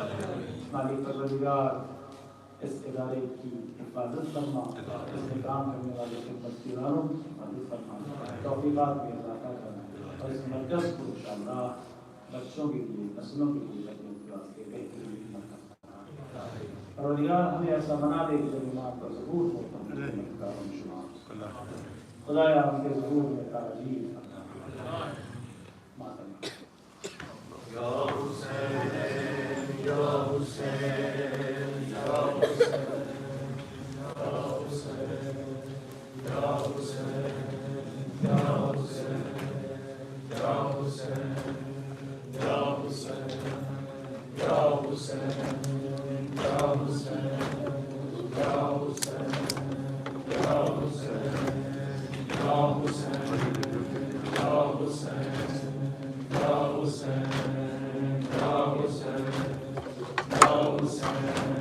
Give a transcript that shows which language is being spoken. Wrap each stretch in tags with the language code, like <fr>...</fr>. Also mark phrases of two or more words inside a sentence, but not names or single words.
<ur>ہماری پروردگار اس ادارے کی حفاظت فرما، اس میں کام کرنے والے خدمت گزاروں کی حفاظت فرما، توفیقات میں اضافہ کرنا، اور اس مرکز کو انشاءاللہ بچوں کے لیے، نسلوں کے لیے بہترین کرنا. پروردگار ہمیں ایسا بنا دے کہ جب آپ کا ظہور ہو خدایا ہم کے ظہور میں تعجیل یا حسین یا حسین یا حسین یا حسین یا حسین یا حسین یا حسین یا حسین یا حسین یا حسین یا حسین یا حسین یا حسین یا حسین یا حسین یا حسین یا حسین</ur>